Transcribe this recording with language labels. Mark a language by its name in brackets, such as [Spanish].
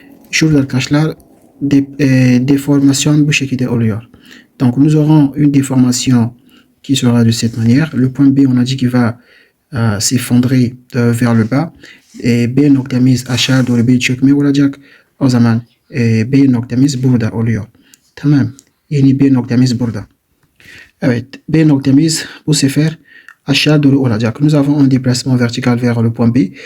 [Turkish] Şurada arkadaşlar déformation bu şekilde oluyor. [French] Donc nous aurons une déformation qui sera de cette manière. Le point B, on a dit qu'il va s'effondrer vers le bas. [Turkish] B noktamız aşağı doğru bir çökme olacak. O zaman B noktamız burada oluyor. Tamam. Yeni B noktamız burada. Evet. B noktamız bu sefer aşağı doğru olacak. [French] Nous avons un déplacement vertical vers le point B.